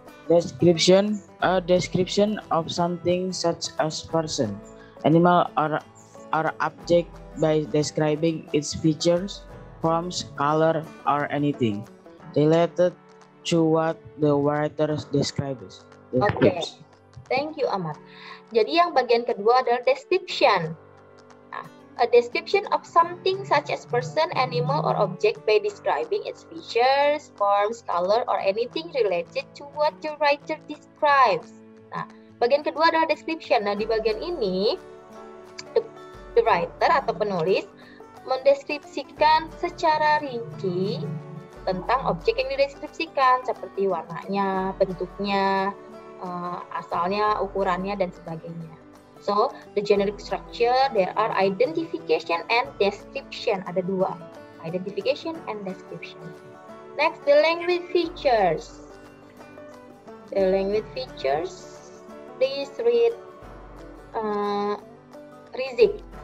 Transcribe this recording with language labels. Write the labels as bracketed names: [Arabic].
[English] Description, a description of something such as person, animal, or object by describing its features, forms, color, or anything related to what the writer describes. Oke, thank you Amar. [Indonesian] Jadi yang bagian kedua adalah description. [English] Nah, a description of something such as person, animal, or object by describing its features, forms, color, or anything related to what the writer describes. [Indonesian] Nah, bagian kedua adalah description. Nah, di bagian ini the writer atau penulis mendeskripsikan secara rinci tentang objek yang dideskripsikan, seperti warnanya, bentuknya, asalnya, ukurannya, dan sebagainya. [English] So, the generic structure, there are identification and description. [Indonesian] Ada dua, [English] identification and description. Next, the language features. The language features, please read Rizik.